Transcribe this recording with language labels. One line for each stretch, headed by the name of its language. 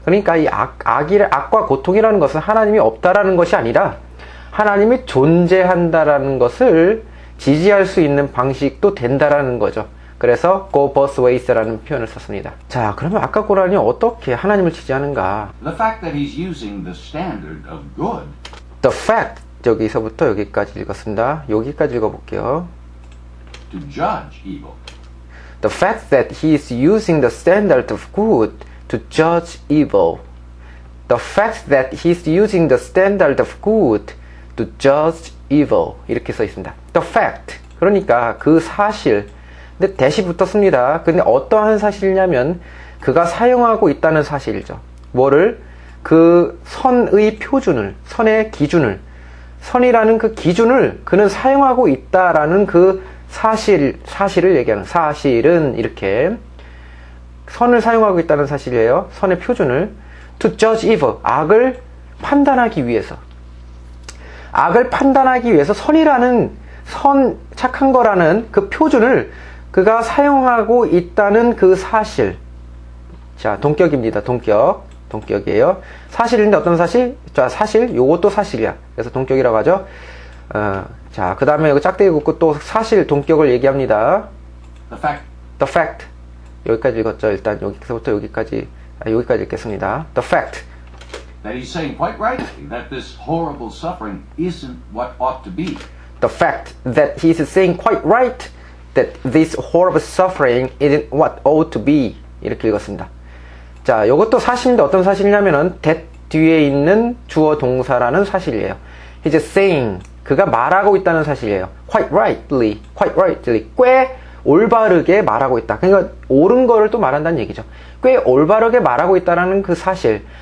Korean: 그러니까 이 악과 고통이라는 것은 하나님이 없다라는 것이 아니라 하나님이 존재한다라는 것을 지지할 수 있는 방식도 된다라는 거죠. 그래서
English: go both ways
Korean: 라는 표현을 썼습니다. 자, 그러면 아까 고란이 어떻게 하나님을 지지하는가?
English: The fact that he's using the standard of good. The fact,
Korean: 여기서부터 여기까지 읽었습니다. 여기까지 읽어볼게요.
English: To judge evil. The fact that he is using the standard of good to judge evil. The fact that he is using the standard of good to judge evil.
Korean: 이렇게 써 있습니다.
English: The fact,
Korean: 그러니까 그 사실. 근데 대시 붙었습니다. 근데 어떠한 사실이냐면 그가 사용하고 있다는 사실이죠. 뭐를? 그 선의 표준을, 선의 기준을, 선이라는 그 기준을 그는 사용하고 있다라는 그 사실을 얘기하는, 사실은 이렇게 선을 사용하고 있다는 사실이에요. 선의 표준을.
English: To judge evil,
Korean: 악을 판단하기 위해서. 악을 판단하기 위해서 선이라는, 착한 거라는 그 표준을 그가 사용하고 있다는 그 사실. 자, 동격입니다. 동격이에요. 사실인데 어떤 사실? 자, 사실, 요것도 사실이야. 그래서 동격이라고 하죠. 자, 그 다음에 여기 짝대기 긋고 또 사실, 동격을 얘기합니다.
English: The
Korean: fact. 여기까지 읽었죠. 일단 여기서부터 여기까지 읽겠습니다.
English: The fact. That he's saying quite rightly that this horrible suffering isn't what ought to be. The fact that he is saying quite right that this horrible suffering isn't what ought to be.
Korean: 이렇게 읽었습니다. 자, 이것도 사실인데 어떤 사실이냐면은 that 뒤에 있는 주어 동사라는 사실이에요.
English: He's saying,
Korean: 그가 말하고 있다는 사실이에요.
English: quite rightly,
Korean: 꽤 올바르게 말하고 있다. 그러니까 옳은 거를 또 말한다는 얘기죠. 꽤 올바르게 말하고 있다라는 그 사실.